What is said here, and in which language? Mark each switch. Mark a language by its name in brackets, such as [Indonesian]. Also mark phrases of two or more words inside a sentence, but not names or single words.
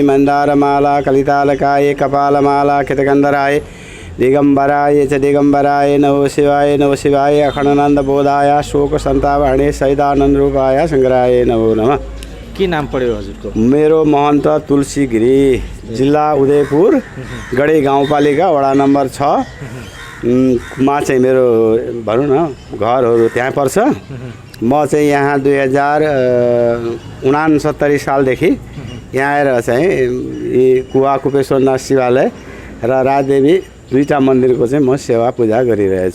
[Sanskrit] मन्दारमाला कलितालकाय कपालमाला कृतगन्धराय दिगम्बराय च दिगम्बराय नमो शिवाय अखण्डानन्दबोधाय शोकसन्तापहर्णे सहितानन्द रूपाय शङ्कराय नमो नमः। [Nepali] के नाम पढ्यो हजुरको? मेरो महन्त तुलसी गिरी, जिल्ला उदयपुर, गढी गाउँपालिका वडा नम्बर 6 मा चाहिँ मेरो भनौँ न घरहरू त्यहाँ पर्छ। म चाहिँ यहाँ 2069 सालदेखि यहाँ आएर चाहिँ यी कुवा कुपेश्वरनाथ शिवालय र राजदेवी दुईटा मन्दिरको चाहिँ म सेवा पूजा गरिरहेछु।